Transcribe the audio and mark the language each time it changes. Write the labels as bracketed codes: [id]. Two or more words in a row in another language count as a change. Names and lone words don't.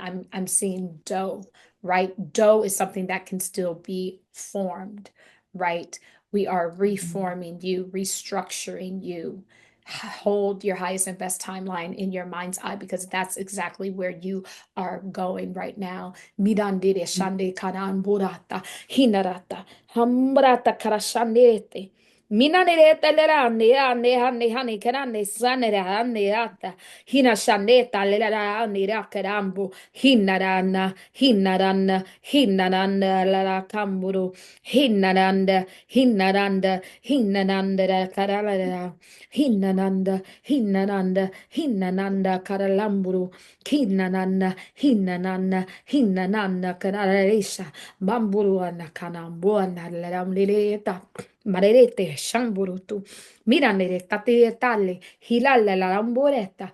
[en] I'm seeing dough, right? Dough is something that can still be formed, right? We are reforming you, restructuring you. Hold your highest and best timeline in your mind's eye, because that's exactly where you are going right now. Mirandire shande kanan burata hinarata hambrata karashanete. Minanireta lerande ane hane hane karane sanere ane ata hina shaneta lerane rakarambu hinarana la kamburu hinaranda karala hinananda karalamburu hinananda kararesha bamburu anakanambu analamleta marerete shamburutu miranere tale hilala la lamboreta